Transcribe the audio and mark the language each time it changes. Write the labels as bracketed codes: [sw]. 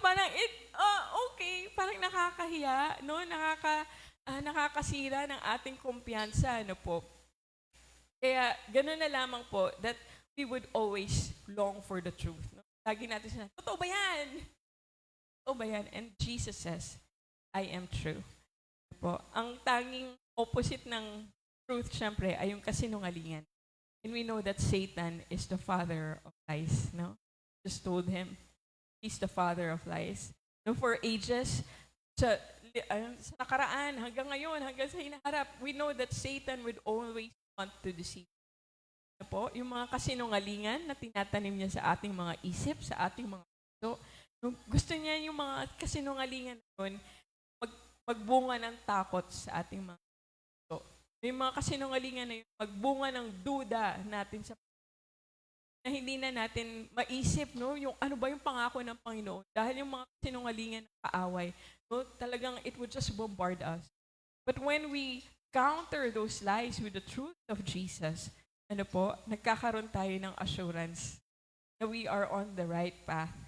[tl] Parang, okay. Parang nakakahiya, nakakasira ng ating kumpiyansa, Kaya, gano'n na lamang po [en] that we would always long for the truth. [tl] Lagi natin sinabi, totoo ba yan? Totoo ba yan? [en] And Jesus says, I am true. [tl] Ang tanging opposite ng truth, syempre, ay yung kasinungalingan. [en] And we know that Satan is the father of lies, Just told him, he's the father of lies. For ages, [tl] sa nakaraan, hanggang ngayon, hanggang sa hinaharap, [en] we know that Satan would always want to deceive. [tl] Yung mga kasinungalingan na tinatanim niya sa ating mga isip, sa ating mga puso. Gusto niya yung mga kasinungalingan nun, magbunga ng takot sa ating mga puso. Yung mga kasinungalingan na yun, magbunga ng duda natin sa na hindi na natin maisip, yung ano ba yung pangako ng Panginoon. Dahil yung mga kasinungalingan ng kaaway, talagang [en] it would just bombard us. But when we counter those lies with the truth of Jesus, [tl] nagkakaroon tayo ng [en] assurance na we are on the right path.